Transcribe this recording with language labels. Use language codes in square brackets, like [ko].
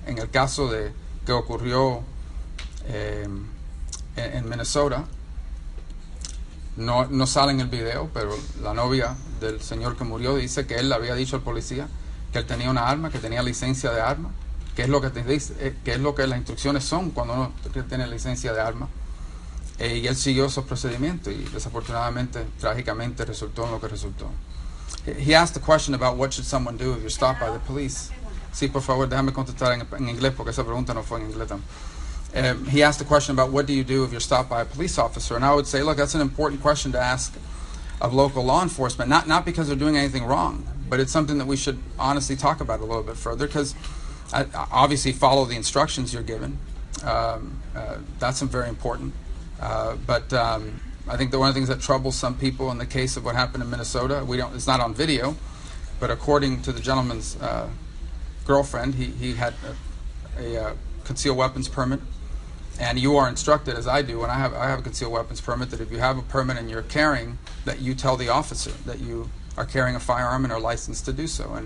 [es] En el caso de que ocurrió en Minnesota, no sale en el video, pero la novia del señor que murió dice que él le había dicho al policía que él tenía una arma, que tenía licencia de arma, que es lo que te dice, que es lo que las instrucciones son cuando uno tiene licencia de arma. Y él siguió esos procedimientos y desafortunadamente, trágicamente, resultó en lo que resultó. [en] He asked a question about what should someone do if you're stopped by the police. [es] Sí, por favor, déjame contestar en inglés porque esa pregunta no fue en inglés. [en] He asked a question about what do you do if you're stopped by a police officer, and I would say, look, that's an important question to ask of local law enforcement, not because they're doing anything wrong, but it's something that we should honestly talk about a little bit further, because obviously follow the instructions you're given. That's very important. But I think that one of the things that troubles some people in the case of what happened in Minnesota, it's not on video, but according to the gentleman's girlfriend, he had a concealed weapons permit, and you are instructed, as I do, and I have a concealed weapons permit, that if you have a permit and you're carrying, that you tell the officer that you are carrying a firearm and are licensed to do so.